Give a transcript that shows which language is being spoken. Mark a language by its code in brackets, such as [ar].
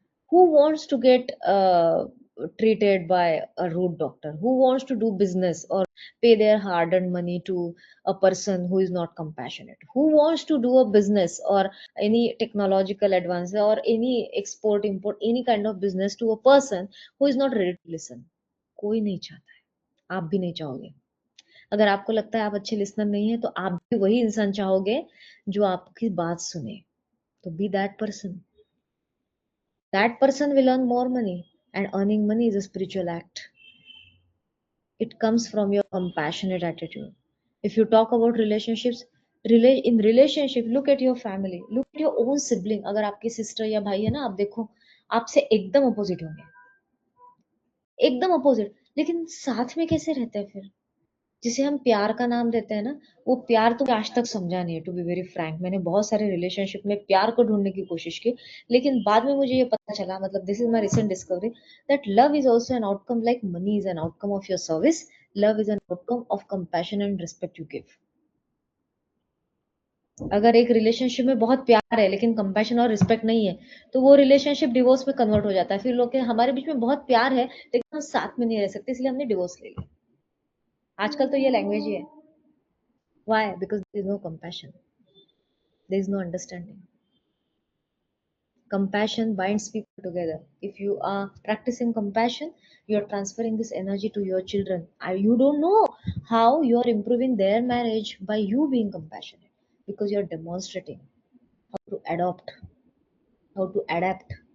[en] Who wants to get treated by a rude doctor? Who wants to do business or pay their hard earned money to a person who is not compassionate? Who wants to do a business or any technological advance or any export, import, any kind of business to a person who is not ready to listen? [hi] कोई नहीं चाहता है, आप भी नहीं चाहोगे। अगर आपको लगता है आप अच्छे लिसनर नहीं है, तो आप भी वही इंसान चाहोगे जो आपकी बात सुने। [en] तो be that person. That person will earn more money, and earning money is a spiritual act. It comes from your compassionate attitude. If you talk about relationships, in relationship, look at your family, look at your own sibling. [hi] अगर आपकी sister या भाई है ना, आप देखो आपसे एकदम अपोजिट होंगे, एकदम अपोजिट, लेकिन साथ में कैसे रहते हैं फिर? जिसे हम प्यार का नाम देते हैं ना, वो प्यार तो आज तक समझा नहीं है, [en] To be very frank. [hi] मैंने बहुत सारे रिलेशनशिप में प्यार को ढूंढने की कोशिश की, लेकिन बाद में मुझे ये पता चला, मतलब [en] This is my recent discovery, that love is also an outcome, like money is an outcome of your service, love is an outcome of compassion and respect you give. [hi] अगर एक रिलेशनशिप में बहुत प्यार है लेकिन कंपैशन और respect नहीं है, तो वो रिलेशनशिप डिवोर्स में कन्वर्ट हो जाता है। फिर लोग हमारे बीच में बहुत प्यार है लेकिन हम साथ में नहीं रह सकते, इसलिए हमने डिवोर्स ले लिया। आजकल तो ये लैंग्वेज ही है। [en] Why? Because there is no compassion. There is no understanding. Compassion binds people together. If you are practicing compassion, you are transferring this energy to your children. You don't know how you are improving their marriage by you being compassionate, because you are demonstrating how to adopt, how to adapt.